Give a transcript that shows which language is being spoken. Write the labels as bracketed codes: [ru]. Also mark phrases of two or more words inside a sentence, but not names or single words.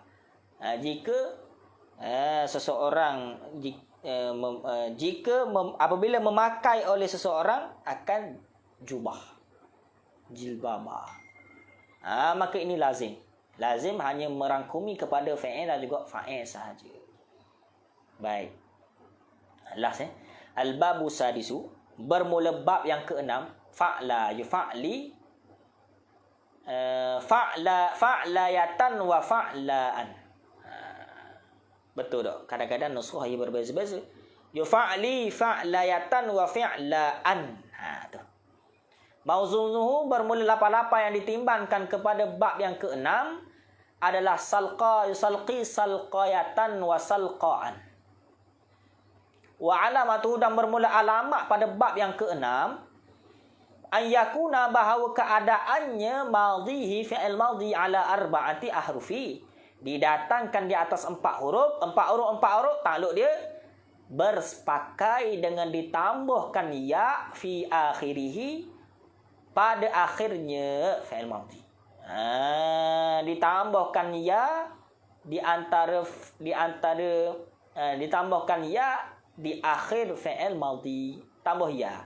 [ms] Jika seseorang apabila memakai oleh seseorang akan jubah. jilbaba. Maka ini lazim. Lazim hanya merangkumi kepada fi'il dan juga fa'il sahaja. [ar] Baik. Last الباب السادس, [ms] bermula bab yang keenam, [ar] فعلى يفعلي فعلية وفعلاء. [ms] Betul tak? Kadang-kadang nuskhah ia berbeza-beza. [ar] يفعلي فعلية وفعلاء. [ms] Tu. Mauzunuhu bermula lapa-lapa yang ditimbangkan kepada bab yang keenam adalah [ar] سلقى يسلقي سلقية وسلقاء. وعلامته, [ms] dan bermula alamat pada bab yang keenam [ar] أن يكون, [ms] bahawa keadaannya [ar] ماضيه فعل ماض على أربعة أحرف, [ms] didatangkan di atas 4 huruf. 4 huruf takluk dia bersepakai dengan ditambahkan [ar] ياء في آخره, [ms] pada akhirnya [ar] فعل ماض. [ms] Ditambahkan ya ditambahkan ya di akhir [ar] فعل ماض, [ms] tambah ya.